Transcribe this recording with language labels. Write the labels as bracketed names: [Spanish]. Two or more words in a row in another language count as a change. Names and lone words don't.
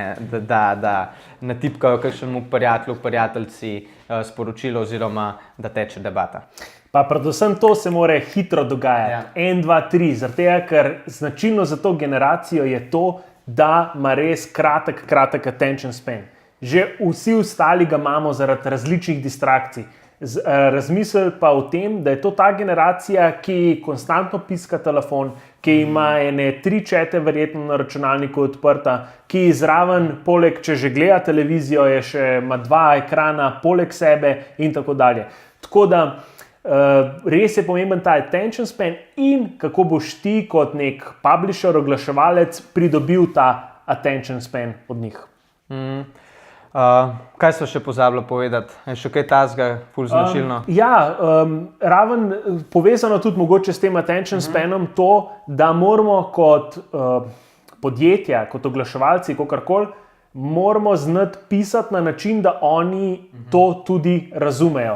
[Slovenian] Da natipkajo kakšnemu prijatelju, prijateljci sporočilo oziroma da teče debata. Pa predvsem to se mora hitro dogajati. 1, 2, 3, zaradi tega, ker značilno za to generacijo je to, da ima res kratek [English] attention span. [Slovenian] Že vsi ostali ga imamo zaradi različnih distrakcij. Razmisel pa o tem, da je to ta generacija, ki konstantno piska telefon, ki ima ene 3 čete verjetno na računalniku odprta, ki zraven, poleg, če že gleda televizijo, je še ima 2 ekrana poleg sebe in tako dalje. Tako da res je pomemben ta [English] attention span [Slovenian] in kako boš ti kot nek publisher, oglaševalec pridobil ta [English] attention span [Slovenian] od njih. Kaj so še pozabili povedati? Je še kaj tazga, ful značilno? Raven povezano tudi mogoče s tem [English] attention spanom [Slovenian] to, da moramo kot podjetja, kot oglaševalci, kakorkoli, moramo znati pisati na način, da oni to tudi razumejo.